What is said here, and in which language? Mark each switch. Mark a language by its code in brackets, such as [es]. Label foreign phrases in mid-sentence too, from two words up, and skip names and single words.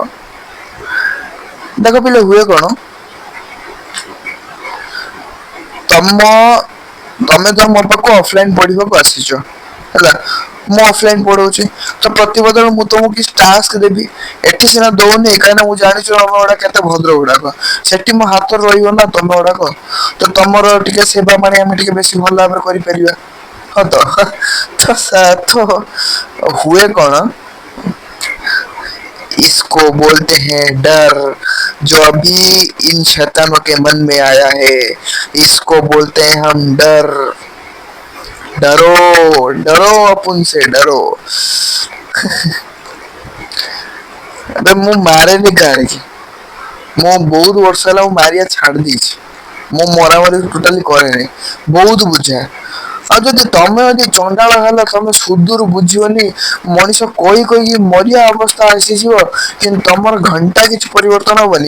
[or] ଦେଖ ପିଲେ ହୁଏ କଣ, ତମେ ତ ମୋ ପାଖକୁ ଅଫଲାଇନ ପଢିବାକୁ ଆସିଛ ହେଲା, ମୁଁ ଅଫଲାଇନ ପଢଉଛି ତ ପ୍ରତିବଦଳ ମୁଁ ତମକୁ କିଛି ଟାସ୍କ ଦେବି। ଏଠି ସିନା ଦଉନି କାହିଁକିନା ମୁଁ ଜାଣିଛୁ ତମ ଗୁଡା କେତେ ଭଦ୍ର ଗୁଡାକ, ସେଠି ମୋ ହାତରେ ରହିବ ନା ତମ ଗୁଡାକ, ତ ତମର ଟିକେ ସେବା ପାଣି ଆମେ ଟିକେ ବେଶୀ ଭଲ ଭାବରେ କରିପାରିବା। ହଁ ତ ହୁଏ କଣ, [hi] इसको बोलते हैं डर, जो अभी इन शैतानों के मन में आया है, इसको बोलते हैं हम डर। डरो डरो अपन से डरो। [or] अबे ମୁଁ ମାରେନି କାହାରିକି, ମୁଁ ବହୁତ ବର୍ଷ ହେଲା ମୁଁ ମାରିବା ଛାଡି ଦେଇଛି। ମୁଁ ମରାମରି ଟୋଟାଲି କରେନି, ବହୁତ ବୁଝାଏ। ଆଉ ଯଦି ତମେ ଯଦି ଚଣ୍ଡାଳ ହେଲ ତମେ ସୁଦୁରୁ ବୁଝିବନି, ମଣିଷ କହି କହିକି ମରିବା ଅବସ୍ଥା ଆସିଯିବ କିନ୍ତୁ ତମର ଘଣ୍ଟା କିଛି ପରିବର୍ତ୍ତନ ହବନି।